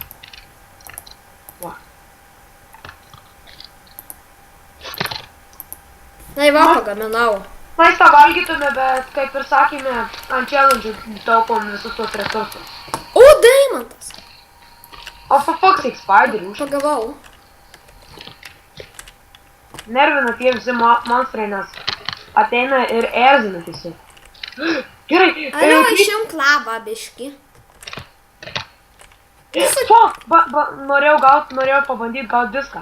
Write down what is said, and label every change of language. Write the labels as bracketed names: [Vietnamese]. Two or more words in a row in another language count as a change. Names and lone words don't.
[Lithuanian] Va. Na, va, pagaminau. Maistą valgytume, bet kaip ir sakėme, ant challenge taupom visus tos resursus. O, daimantas. [English] O for fuck's sake, [Lithuanian] spiderį už. Pagavau. Nervina tie visi monstrai, nes ateina ir erzina tiesiog. Gerai. Alio, išimk labą biškį. Fuck, norėjau pabandyti gauti diską.